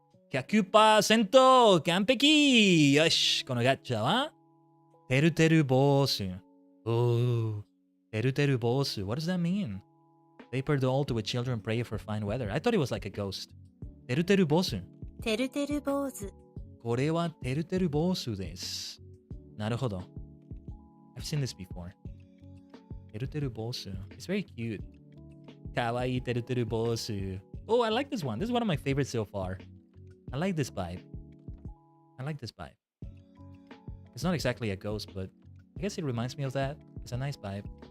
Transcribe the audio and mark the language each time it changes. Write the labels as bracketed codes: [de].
[ja] 100% 完璧よしこのガッチャはてるてる坊主。 [en] Oh, てるてる坊主 What does that mean? Paper doll to which children pray for fine weather. I thought it was like a ghost. [ja] てるてる坊主。てるてる坊主。これはてるてる坊主です。なるほど。 [en] I've seen this before. てるてる坊主 It's very cute. [ja] かわいいてるてる坊主 [en] Oh, I like this one. This is one of my favorites so far. I like this vibe. It's not exactly a ghost, but I guess it reminds me of that. It's a nice vibe.